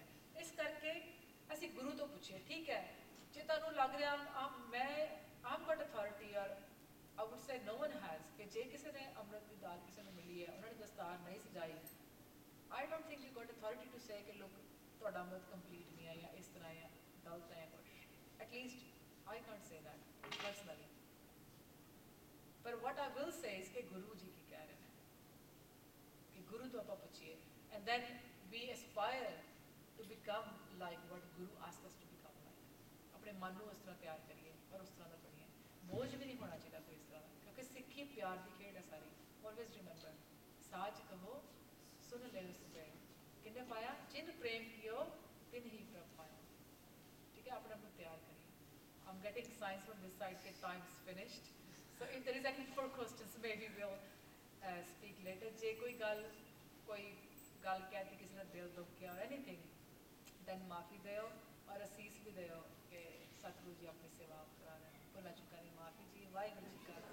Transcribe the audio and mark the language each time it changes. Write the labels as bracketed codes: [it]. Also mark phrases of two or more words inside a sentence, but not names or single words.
[pa] ਇਸ ਕਰਕੇ ਅਸੀਂ ਗੁਰੂ ਤੋਂ ਪੁੱਛੀਏ, ਠੀਕ ਹੈ ਜੇ ਤੁਹਾਨੂੰ ਲੱਗ ਰਿਹਾ ਮੈਂ [en] I'm got authority, [pa] ਔਰ [en] I would say no one has, [pa] ਕਿ ਜੇ ਕਿਸੇ ਨੇ ਅੰਮ੍ਰਿਤ ਦੀ ਦਾਲ ਕਿਸੇ ਨੂੰ ਮਿਲੀ ਹੈ, ਉਹਨਾਂ ਨੇ ਦਸਤਾਰ ਨਹੀਂ ਸਜਾਈ, [en] I don't think you got authority to say [pa] ਕਿ ਲੋਕ ਤੁਹਾਡਾ ਅੰਮ੍ਰਿਤ ਕੰਪਲੀਟ ਨਹੀਂ ਹੈ ਜਾਂ ਇਸ ਤਰ੍ਹਾਂ ਹੈ, ਗਲਤ ਹੈ ਕੁਛ। [en] at least I can't say that personally, ਪਰ what I will say is [pa] ਕਿ ਗੁਰੂ ਜੀ ਕੀ ਕਹਿ ਰਹੇ ਨੇ, ਕਿ ਗੁਰੂ ਤੋਂ ਆਪਾਂ ਪੁੱਛੀਏ, [en] and then we aspire to become like what Guru asked us to become like. [pa] ਆਪਣੇ ਮਨ ਨੂੰ ਉਸ ਤਰ੍ਹਾਂ ਤਿਆਰ ਕਰੀਏ ਔਰ ਉਸ ਤਰ੍ਹਾਂ ਦਾ ਬਣੀਏ। ਬੋਝ ਵੀ ਨਹੀਂ ਹੋਣਾ ਚਾਹੀਦਾ ਕੋਈ ਇਸ ਤਰ੍ਹਾਂ ਦਾ, ਕਿਉਂਕਿ ਸਿੱਖੀ ਪਿਆਰ ਦੀ ਖੇਡ ਹੈ ਸਾਰੀ। [en] always remember, [pa] ਸਾਚ ਕਹੋ ਸੁਨ ਲੈ ਸੁਬੇ, ਕਿੰਨੇ ਪਾਇਆ ਜਿਨ ਪ੍ਰੇਮ ਕੀਓ ਤਿਨ ਹੀ ਪ੍ਰਭ ਪਾਇਆ। ਠੀਕ ਹੈ, ਆਪਣੇ ਆਪ ਨੂੰ ਤਿਆਰ ਕਰੀਏ। [en] I'm getting signs from this side that time is finished. So if there is any more questions, maybe we'll speak later. [pa] ਜੇ ਕੋਈ ਗੱਲ ਕਹਿਤੀ ਕਿਸੇ ਨੇ ਦਿਲ ਦੁੱਖ ਗਿਆ ਔਰ [en] anything, then [pa] ਮਾਫੀ ਦਿਓ ਔਰ ਅਸੀਸ ਵੀ ਦਿਓ ਕਿ ਸਤਿਗੁਰੂ ਜੀ ਆਪਣੀ ਸੇਵਾ ਕਰਾ ਰਹੇ, ਭੁੱਲਾਂ ਚੁੱਕਾਂ ਦੀ ਮਾਫੀ ਜੀ। ਵਾਹਿਗੁਰੂ ਜੀ।